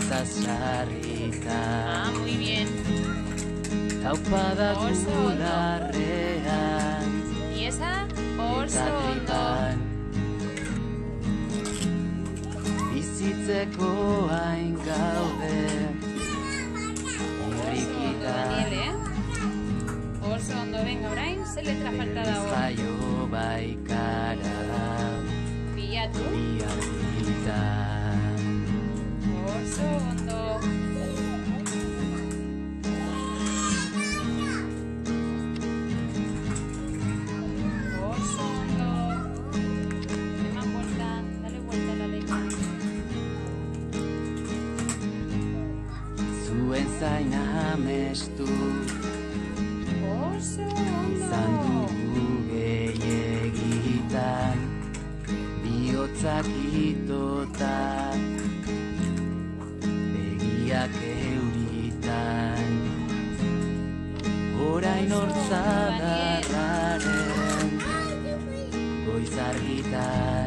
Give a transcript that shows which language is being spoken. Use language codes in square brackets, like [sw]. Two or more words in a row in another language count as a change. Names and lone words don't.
[es] Ah, muy bien. ¿Y esa? [eu] Oso ondo. Bizitzeko hain gaude irrikitan Daniel, Oso ondo, venga, orain, ze letra falta dago? jaio baikara Bilatu. bihar gitan Oso ondo. Oso ondo. [es] Eman vuelta, dale vuelta a la letra. [eu] zuen zain amestu Oso izan ondo. dugu gehiegitan bihotzak itota begiak euritan orain hortzadarraren goizargitan